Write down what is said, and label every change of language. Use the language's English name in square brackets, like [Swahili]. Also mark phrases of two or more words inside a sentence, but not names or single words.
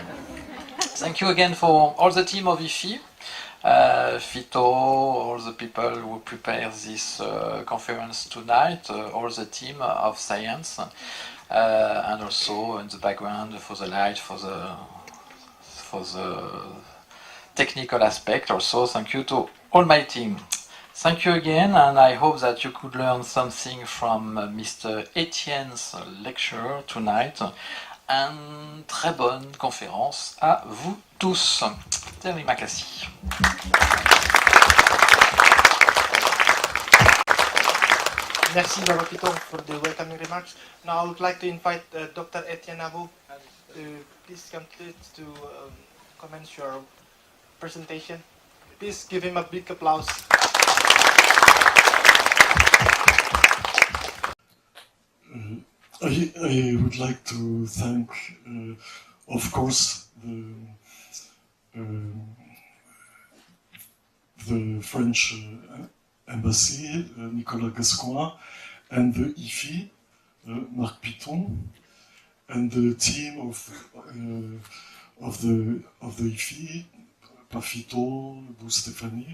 [English] Thank you again for all the team of IFI, Fito, all the people who prepare this conference tonight, all the team of science, and also in the background for the light, for the technical aspect also. Thank you to all my team. Thank you again, and I hope that you could learn something from Mr. Etienne's lecture tonight. [French] And très bonne conférence à vous tous. [Indonesian] Terima kasih. [English] Merci Bapak Pito for the welcoming remarks. Now I would like to invite Dr. Etienne Naveau to please complete to commence your presentation. Please give him a big applause. I would like to thank, of course, the French embassy, Nicolas Gascoigne, and the IFI, Marc Piton, and the team of the IFI, Pafito, Bu Stéphanie.